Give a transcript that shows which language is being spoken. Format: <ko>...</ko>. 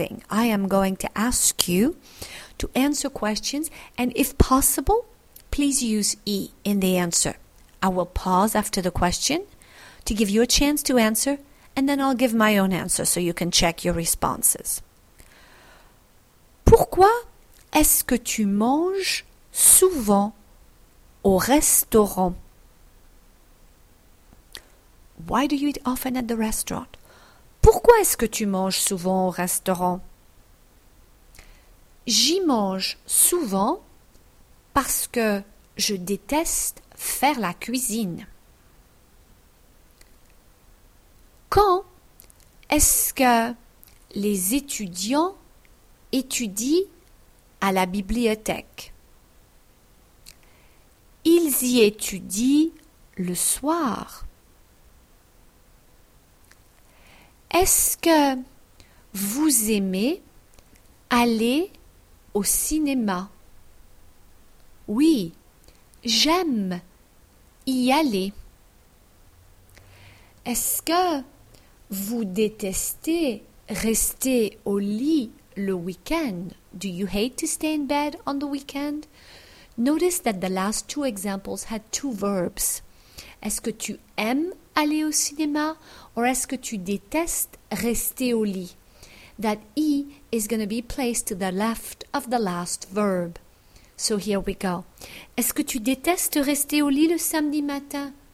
<en>I am going to ask you to answer questions, and if possible, please use I in the answer. I will pause after the question to give you a chance to answer, and then I'll give my own answer so you can check your responses.</en> <fr>Pourquoi est-ce que tu manges souvent au restaurant?</fr> <en>Why do you eat often at the restaurant?</en> <fr>Pourquoi est-ce que tu manges souvent au restaurant? J'y mange souvent parce que je déteste faire la cuisine. Quand est-ce que les étudiants étudient à la bibliothèque? Ils y étudient le soir. Est-ce que vous aimez aller au cinéma? Oui, j'aime y aller. Est-ce que vous détestez rester au lit le week-end?</fr> <en>Do you hate to stay in bed on the weekend? Notice that the last two examples had two verbs.</en> <fr>Est-ce que tu aimes aller au cinéma or est-ce que tu détestes rester au lit?</fr> <en>That E is going to be placed to the left of the last verb. So here we go.</en> <fr>Est-ce que tu détestes rester au lit le samedi matin?</fr>